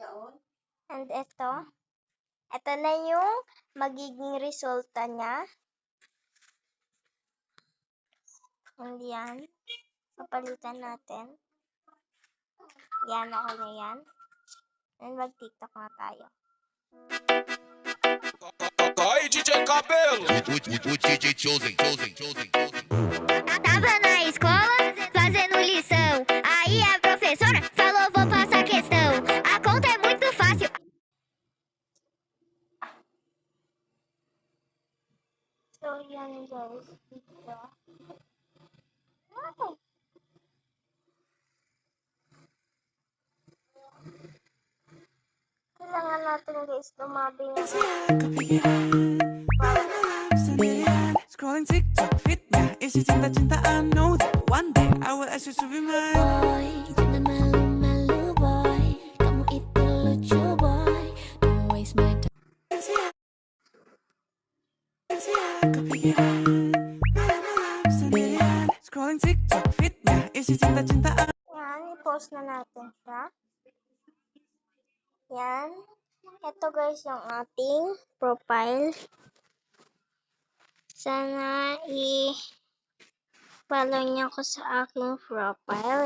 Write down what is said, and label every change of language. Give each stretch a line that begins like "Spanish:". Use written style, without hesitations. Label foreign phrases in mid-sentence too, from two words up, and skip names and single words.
Filipino: And ito na yung magiging resulta niya. And yan. Papalitan natin. Yan, okay na yan. And mag-TikTok na tayo.
Portuguese: Aí, DJ Cabelo! O DJ Chosen. Tava na escola fazendo lição. Aí a professora falou: vou passar questão. A conta é muito fácil.
Filipino: yan guys. Dito. Kailangan natin guys tumabi ng
English: Scrolling TikTok, fit ya.
Indonesian: Isi cinta-cinta,
English: I know that one day I will ask you to be mine. Boy,
Indonesian: jangan malu-malu boy. Kamu itu lucu boy.
English: Don't waste my time. Scrolling TikTok, fit ya.
Indonesian: Isi cinta-cinta,
Filipino: Yan, i-post na natin siya. Yan. Ito guys yung ating profile. Sana i-follow niyo ako sa aking profile.